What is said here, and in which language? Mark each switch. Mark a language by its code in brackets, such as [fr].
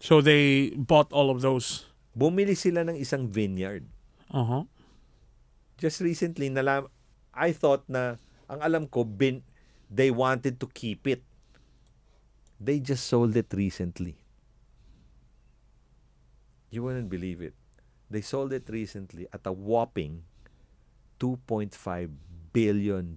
[en] So they bought all of those. [tl] Bumili sila ng isang vineyard. [en] Just recently, I thought [tl] na ang alam ko [en] they wanted to keep it. They just sold it recently. You wouldn't believe it. They sold it recently at a whopping $2.5 billion.